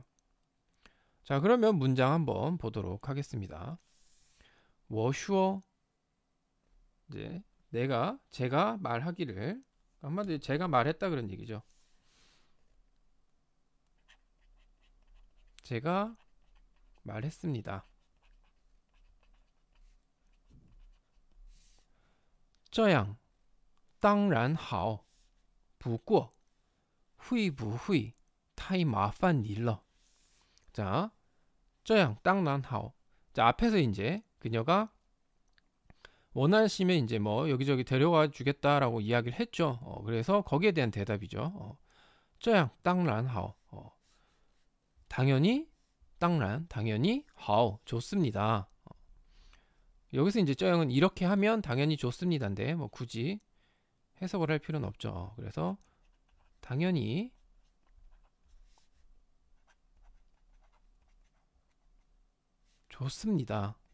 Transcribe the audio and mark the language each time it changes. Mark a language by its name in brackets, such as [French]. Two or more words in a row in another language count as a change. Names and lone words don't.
[Korean] 자, 그러면 문장 한번 보도록 하겠습니다. [Chinese] 我说 [Korean] 이제 제가 말하기를, 한마디로 제가 말했다 그런 얘기죠. 제가 말했습니다. [Chinese] 这样当然好不过会不会太麻烦你了。 자, 这样当然好. [Korean] 자, 앞에서 이제 그녀가 원하시면 이제 뭐 여기저기 데려가 주겠다라고 이야기를 했죠. 그래서 거기에 대한 대답이죠. [Chinese] 这样当然好. [Korean] 당연히, 당연히, 好, 좋습니다. 여기서 이제 这样은 이렇게 하면 당연히 좋습니다인데 뭐 굳이 해석을 할 필요는 없죠. 그래서 당연히 좋습니다.